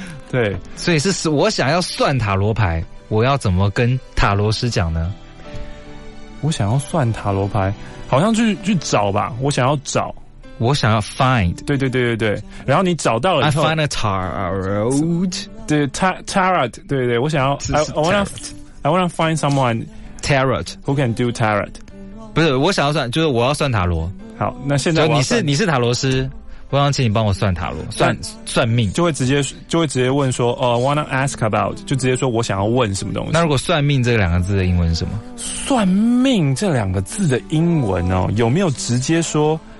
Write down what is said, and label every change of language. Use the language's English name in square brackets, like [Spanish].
[Chinese] 对，所以是我想要算塔罗牌，我要怎么跟塔罗师讲呢？我想要算塔罗牌，好像去找吧，我想要找，我想要 find，对对对对对，然后你找到了以后 [English] ，I find a tarot， [Chinese] 对 tarot， 对对对，我想要 [English] I wanna find someone tarot who can do tarot， [Chinese] 不是我想要算，就是我要算塔罗。好，那现在你是塔罗师，我想请你帮我算塔罗，算命，就会直接问说， [English] wanna ask about， [Chinese] 就直接说我想要问什么东西。那如果算命这两个字的英文是什么？算命这两个字的英文哦，有没有直接说？